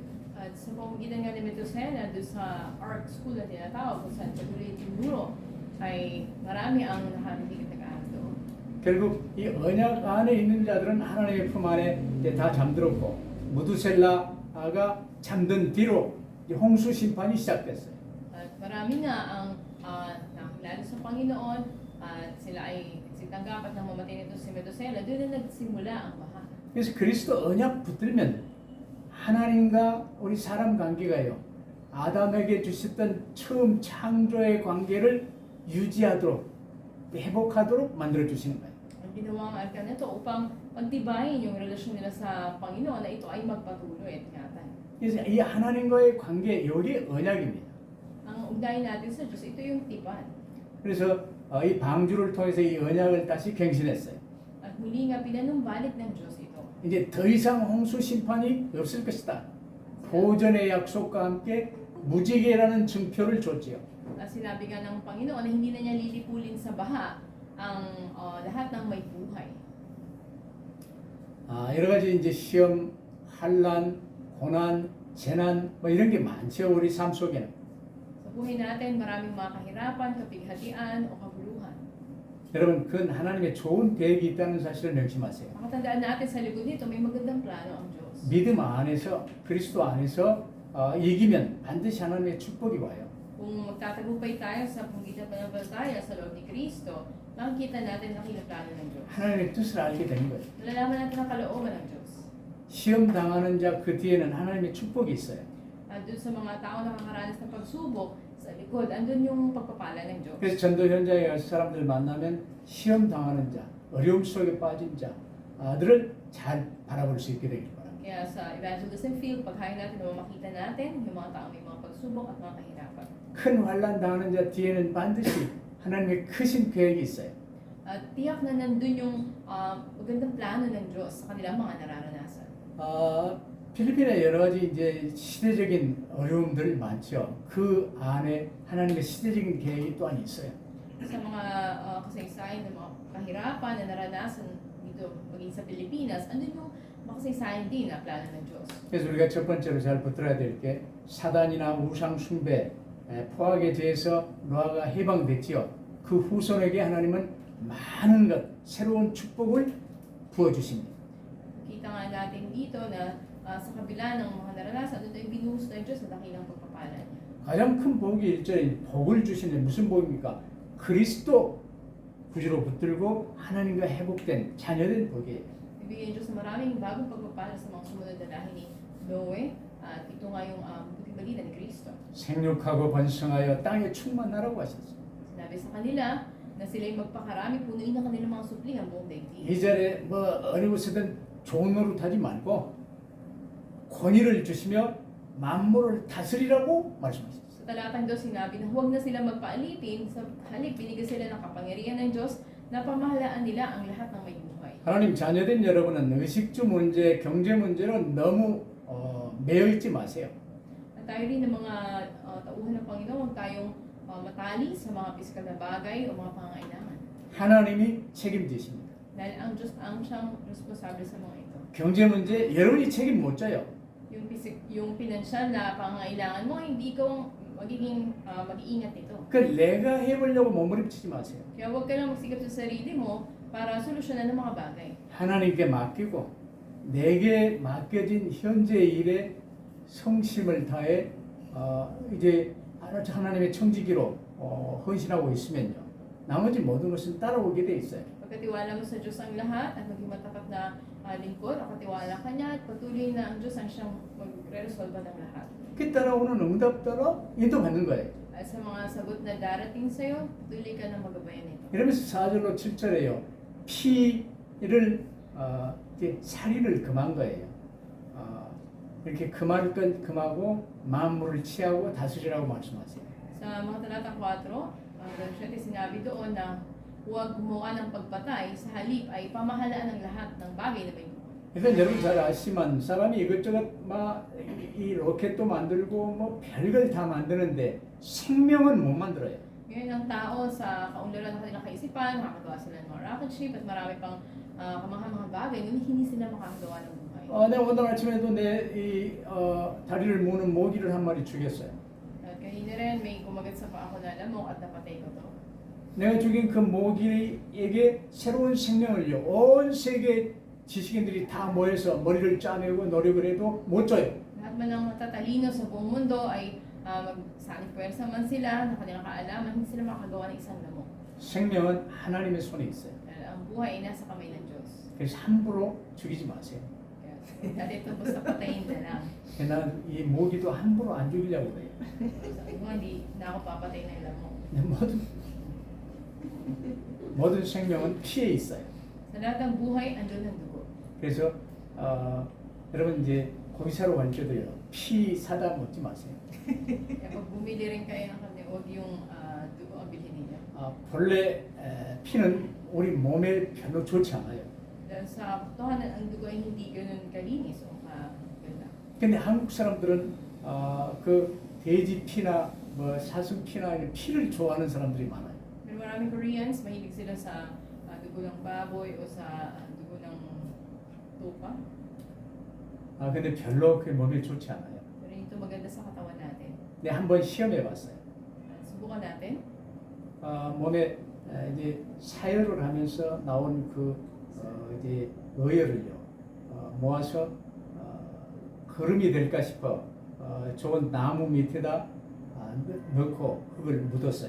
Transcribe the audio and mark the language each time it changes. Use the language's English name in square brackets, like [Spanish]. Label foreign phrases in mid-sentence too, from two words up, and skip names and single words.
[Filipino] At sa pamamagitan nga ni Methuselah doon sa Ark School na tinatawag kung saan patuloy tinuro ay marami ang nakahigit nag-aaral doon. [Korean] 결국 이 언약 안에 있는 자들은 하나님의 품 안에 이제 다 잠들었고 무두셀라가 잠든 뒤로 이제 홍수 심판이 시작됐어요. [Filipino] At marami nga ang nakilala sa Panginoon at sila ay sitanggap at nang mamatay nito si Methuselah, doon na nagsimula ang baha. [Korean] 그래서 그리스도 언약 붙들면 하나님과 우리 사람 관계가요. 아담에게 주셨던 처음 창조의 관계를 유지하도록 회복하도록 만들어 주시는 거예요. [Filipino] Ang ginawa ang arka nito upang pagtibayin yung relasyon nila sa Panginoon na ito ay magpatuloy at ingatan. [Korean] 그래서 이 하나님과의 관계 여기 언약입니다. [Filipino] Ang ugnayan natin sa Diyos, ito yung tipan. [Korean] 그래서 이 방주를 통해서 이 언약을 다시 갱신했어요. [Filipino] At muli nga pinanumbalik ng Diyos ito. [Korean] 이제 더 이상 홍수 심판이 없을 것이다. 보전의 약속과 함께 무지개라는 증표를 줬지요. [Filipino] At sinabi nga ng Panginoon na hindi na niya lilipulin sa baha ang lahat ng may buhay. [Korean] 여러 가지 이제 시험, 환란, 고난, 재난 뭐 이런 게 많죠. 우리 삶 속에는. [Filipino] Sa buhay natin, maraming mga kahirapan, kapighatian o kabuluhan. [Korean] 여러분, 그건 하나님의 좋은 계획이 있다는 사실을 명심하세요. [Filipino] Makatandaan natin sa likod nito, may magandang plano ang Diyos. [Korean] 믿음 안에서, 그리스도 안에서 이기면 반드시 하나님의 축복이 와요. [Filipino] Kung magtatagumpay tayo sa panggitan ng pananampalataya sa loob ni Kristo, makikita natin ang plano ng Diyos. [Korean] 하나님의 뜻을 알게 되는 거예요. [Filipino] Nalalaman natin ang kalooban ng Diyos. [Korean] 시험 당하는 자 그 뒤에는 하나님의 축복이 있어요. [Filipino] At doon sa mga tao na nakakaranas ng pagsubok, sa likod, andun yung pagpapala ng Diyos. [Korean] 그래서 전도 현장에 가서 사람들 만나면 시험 당하는 자, 어려움 속에 빠진 자들을 잘 바라볼 수 있게 되길 바랍니다. [Filipino] Kaya sa [English] evangelism field, [Filipino] paghain natin, makita natin yung mga tao may mga pagsubok at mga kahirapan. [Korean] 큰 환란 당하는 자 뒤에는 반드시 하나님의 크신 계획이 있어요. [Filipino] At tiyak na nandun yung magandang plano ng Diyos sa kanilang mga nararanasan. [Korean] 필리핀에 여러 가지 이제 시대적인 어려움들 많죠. 그 안에 하나님의 시대적인 계획이 또한 있어요. [Filipino] Sa mga kasaysayan ng mga kahirapan na naranasan dito maging sa Pilipinas, andun yung makasaysayan din na plano ng Diyos. [Korean] 그래서 우리가 첫 번째로 잘 붙들어야 될 게 사단이나 우상 숭배, 포악에 대해서 노아가 해방됐지요. 그 후손에게 하나님은 많은 것, 새로운 축복을 부어 주십니다. [Filipino] Kita nga natin dito na sa kabila ng mga naranasan, doon ay binuhos ng Diyos na dakilang pagpapalan. [Korean] 가장 큰 복이 1절에 복을 주시는 무슨 복입니까? 그리스도 구주로 붙들고 하나님과 회복된 자녀된 복이에요. [Filipino] Bibigyan ng Diyos na maraming bagong pagpapala sa mga sumunod na lahi ni Noe at ito nga yung buting balita ni Kristo. [Korean] 생육하고 번성하여 땅에 충만하라고 하셨어요. [Filipino] Sinabi sa kanila na sila'y magpakarami, punuin ang kanilang mga supli ang buong daigdig. [Korean] 2절에 뭐 어느 곳이든 좋은 노릇하지 말고 권위를 주시며 만물을 다스리라고 말씀하셨어요. [Filipino] Sa talatang 2, sinabi na huwag na sila magpaalipin, sa halip binigyan sila ng kapangyarihan ng Diyos na pamahalaan nila ang lahat ng may buhay. [Korean] 하나님 자녀된 여러분은 의식주 문제, 경제 문제로 너무 매여 있지 마세요. [Filipino] At tayo rin ng mga tauhan ng Panginoon, huwag tayong matali sa mga pisikal na bagay o mga pangangailangan. [Korean] 하나님이 책임지십니다. [Filipino] Dahil ang Diyos ang siyang responsable sa mga ito. [Korean] 경제 문제 여러분이 책임 못 져요. [Filipino] Yung pinansyal na pangangailangan mo, hindi ikaw magiging mag-iingat nito. [Korean] 그 내가 해보려고 몸부림치지 마세요. [Filipino] Kaya huwag ka lang magsikap sa sarili mo para solusyonan ng mga bagay. [Korean] 하나님께 맡기고 내게 맡겨진 현재 일에 성심을 다해 이제 하나님의 청지기로 헌신하고 있으면요. 나머지 모든 것은 따라오게 돼 있어요. [Filipino] Pagkatiwala mo sa Diyos ang lahat at maging matapat na lingkod, at katiwala ka niya at patuloy na ang Diyos ang siyang magre-resolve ng lahat. [Korean] 그 따라오는 응답 따라 인도받는 거예요. [Filipino] At sa mga sagot na darating sa iyo, patuloy ka na magabayan nito. [Korean] 이러면서 4절로 7절에요. 피를 이제 살인을 금한 거예요. 이렇게 금할 건 금하고 만물을 취하고 다스리라고 말씀하세요. [Filipino] Sa mga talatang 4, hanggang 7, sinabi doon na huwag gumawa ng pagpatay, sa halip ay pamahalaan ng lahat ng bagay na may buhay. [Korean] 그러니까 여러분 잘 아시지만 사람이 이것저것 막 이 로켓도 만들고 뭐 별걸 다 만드는데 생명은 못 만들어요. [Filipino] Ngayon ang tao sa kaunlaran ng kanilang kaisipan, makakagawa sila ng mga [English] rocket ship [Filipino] at marami pang kamangha-mga bagay, ngunit hindi sila makakagawa ng buhay. [Korean] 내가 오늘 아침에도 내 다리를 무는 모기를 한 마리 죽였어요. [Filipino] At kanina rin may kumagat sa paa ko na lamok at napatay ko to. [Korean] 내가 죽인 그 모기에게 새로운 생명을요. 온 세계 지식인들이 다 모여서 머리를 짜내고 노력을 해도 못 줘요. [Filipino] Lahat man ng matatalino sa buong mundo ay magsanib pwersa man sila, na kanilang kaalaman, hindi sila makagawa ng isang lamok. [Korean] 생명은 하나님의 손에 있어요. [Filipino] Dahil ang buhay ay nasa kamay ng Diyos. [Korean] 그래서 함부로 죽이지 마세요. [Filipino] Kaya dito po sa patayin na lang. [Korean] 나는 이 모기도 함부로 안 죽이려고 그래요. [Filipino] Sabi mo, hindi na ako papatay ng lamok. [Korean] 모든 생명은 피에 있어요. [Filipino] Sa lahat ng buhay, andun ang dugo. [Korean] 그래서 여러분 이제 고기 사러 갈 때도요. 피 사다 먹지 마세요. [Filipino] Kaya pag bumili rin kayo ng karne, huwag yung dugo ang bilhin ninyo. [Korean] 본래 피는 우리 몸에 별로 좋지 않아요. [Filipino] Dahil sa totohanan, ang dugo ay hindi ganun kalinis o maganda. [Korean] 근데 한국 사람들은 그 돼지 피나 뭐 사슴 피나 이런 피를 좋아하는 사람들이 많아요. [Filipino] Pero maraming Koreans, mahilig sila sa dugo ng baboy o sa dugo ng tupa. [Korean] 근데 별로 그 몸에 좋지 않아요. [Filipino] Pero ito maganda sa katawan natin. [Korean] 근데 한번 시험해 봤어요. [Filipino] Subukan natin. [Korean] 몸에 이제 사열을 하면서 나온 그 이제 의열을요 모아서 거름이 될까 싶어 좋은 나무 밑에다 넣고 그걸 묻었어요.